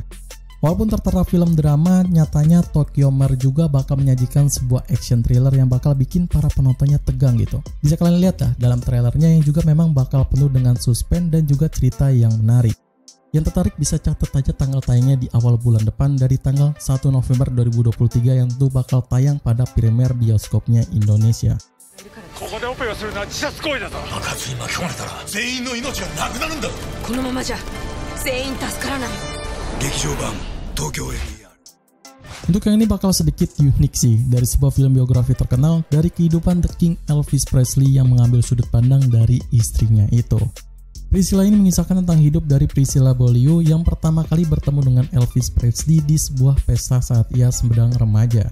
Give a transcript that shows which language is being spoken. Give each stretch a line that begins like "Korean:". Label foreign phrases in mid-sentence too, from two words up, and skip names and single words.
Indonesian: Walaupun tertera film drama, nyatanya Tokyomer juga bakal menyajikan sebuah
English: action thriller
Indonesian: yang bakal bikin para penontonnya tegang gitu. Bisa kalian lihat dah dalam trailernya yang juga memang bakal penuh dengan suspense dan juga cerita yang menarik. Yang tertarik bisa catat aja tanggal tayangnya di awal bulan depan dari tanggal 1 November 2023 yang tentu bakal tayang pada premier bioskopnya Indonesia.
Japanese: ここでオペをするのは自殺行為だぞ。爆発に巻き込まれたら全員の命がなくなるんだ。このままじゃ全員助からない。劇場版東京 ADR。
Indonesian: Untuk yang ini bakal sedikit unik sih, dari sebuah film biografi terkenal dari kehidupan The King Elvis Presley yang mengambil sudut pandang dari istrinya itu. Priscilla ini mengisahkan tentang hidup dari Priscilla Beaulieu yang pertama kali bertemu dengan Elvis Presley di sebuah pesta saat ia sedang remaja.